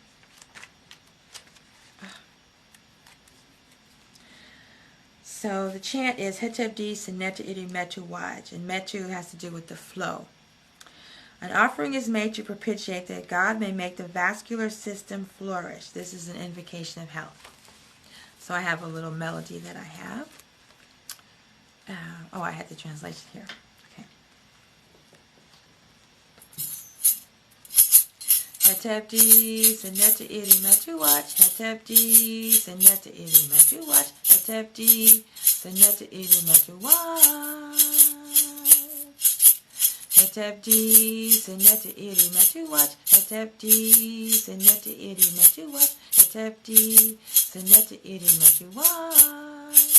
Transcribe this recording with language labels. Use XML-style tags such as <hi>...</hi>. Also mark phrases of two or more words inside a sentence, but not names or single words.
<en>So the chant is</en> <egy>Hotep di Seneta Iri Metu Waj,</egy> <en>and Metu has to do with the flow. An offering is made to propitiate that God may make the vascular system flourish. This is an invocation of health. So I have a little melody that I have. I had the translation here. Okay.</en> <egy>Hotep di Seneta Iri Metu Waj, Hotep di Seneta Iri Metu Waj, Hotep di Seneta Iri Metu Waj. Hotep di Seneta Iri Metu Waj, Hotep di Seneta Iri Metu Waj, Hotep di Seneta Iri Metu Waj.</egy>